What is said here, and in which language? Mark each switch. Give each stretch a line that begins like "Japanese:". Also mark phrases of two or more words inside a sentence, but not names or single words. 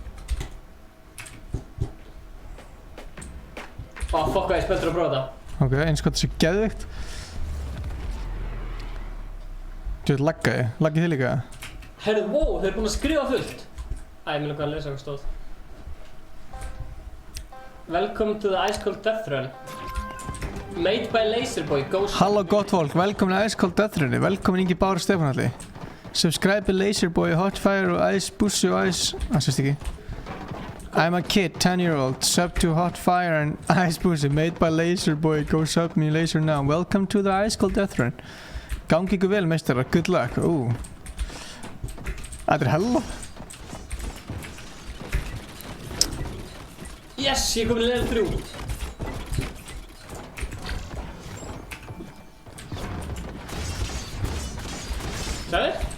Icelandic: Fokka, ég er spenntur að prófa þetta. Ok, eins og þetta sé geðvikt. Þú veit, laggaði. Laggið þið líka? Herru, wow, þau eru búin að skrifa fullt. Æ, ég meina hvað að lesa hvað stóð.
English: Welcome to the Ice Cold Death Run. Made by Laserboy, Ghost...
Icelandic: Halló gott fólk, velkomin að Ice Cold Death Runni. Velkomin Ingi Bára Stefanalli.
English: Subscribe to
Icelandic: Laserboy, Hotfire og Ice Bussi og Ice... sést ekki.
English: I'm a kid, 10-year-old. Sub to Hotfire and Ice Bussi. Made by Laserboy, go sub me laser now. Welcome to the Ice Cold Death Run.
Icelandic: Gangi ykkur vel, meistarar.
English: Good luck.
Icelandic: Þetta er hella. Yes, ég kom í level 3. Sæður?